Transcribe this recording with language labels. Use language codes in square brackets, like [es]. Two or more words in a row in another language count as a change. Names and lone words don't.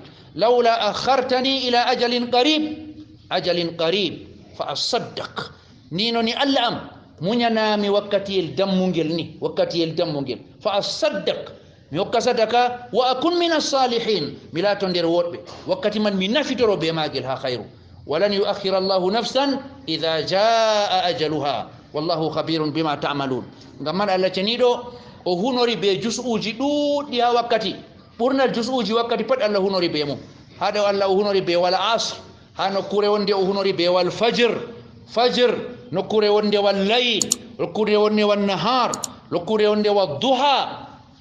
[ar] لولا أخرتني إلى أجل قريب فأصدق. [ff] Ni noni Allah am muñanami wakkatiyel dammugel ni, wakkatiyel dammugel, [ar] فأصدق, [ff] mi hokka sadaka, [ar] وأكن من الصالحين, [ff] mi laato nder woɗɓe. Wakkati man mi nafitoro be magel ha khairu. [ar] ولا يؤخر الله نفسا إذا جاء أجلها والله خبير بما تعملون. [ff] Ngam man Allah ceniɗo o hunori be jus'uji ɗuɗɗi ha wakkati. Ɓurnal jus'uji wakkati pat Allah hunori be mum. Haɗo Allah o hunori be [ar] والعصر, [ff] ha nokkure wonde o hunori be [ar] والفجر, [ff] nokkure wonde [ar] والليل, [ff] nokkure wonde [ar] والنهار, [ff] nokkure wonde [ar] والضحى.